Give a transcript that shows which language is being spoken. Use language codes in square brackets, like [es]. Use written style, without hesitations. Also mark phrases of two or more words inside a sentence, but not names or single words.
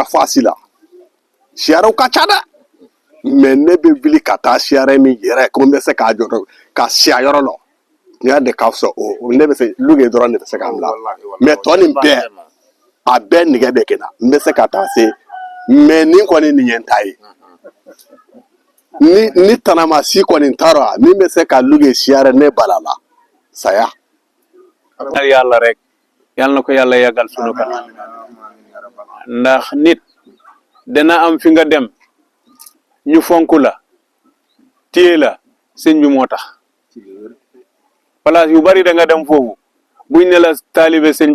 [bm] fasi la siyaraw ka ca dɛ mais ne bɛ wuli ka taa siyara min yɛrɛ ko n bɛ se k'a jɔ ka siya yɔrɔ la tiɲɛ de ka fisa o ne bɛ se luge dɔrɔn de bɛ se k'an bila mais tɔ nin bɛɛ a bɛɛ nɛgɛ bɛ kɛ na n bɛ se ka taa se mais nin kɔni nin ye n ta ye ni tanamasi kɔni taara min bɛ se ka luge siyara ne bala la saya [wo] yàlla rek yàlla na ko yàlla yàggal sunu kanam ndax nit dana am fi nga dem ñu fonk la téye la sëñ bi moo tax place yu bari da nga dem foofu buñ ne la taalibe sëñ